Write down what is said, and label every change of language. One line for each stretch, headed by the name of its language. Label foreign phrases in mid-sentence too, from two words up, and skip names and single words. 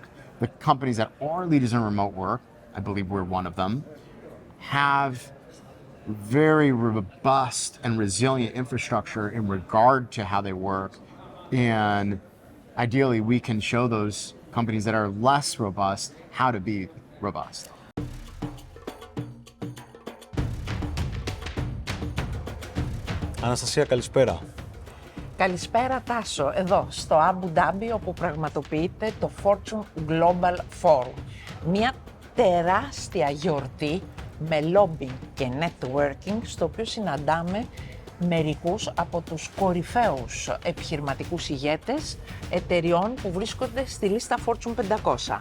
English: The companies that are leaders in remote work, I believe we're one of them, have very robust and resilient infrastructure in regard to how they work. And ideally, we can show those companies that are less robust how to be robust.
Greek: Αναστασία, καλησπέρα. Καλησπέρα Τάσο, εδώ στο Αμπου Ντάμπι όπου πραγματοποιείται το Fortune Global Forum. Μια τεράστια γιορτή με lobbying και networking, στο οποίο συναντάμε μερικούς από τους κορυφαίους επιχειρηματικούς ηγέτες εταιριών που βρίσκονται στη λίστα Fortune 500.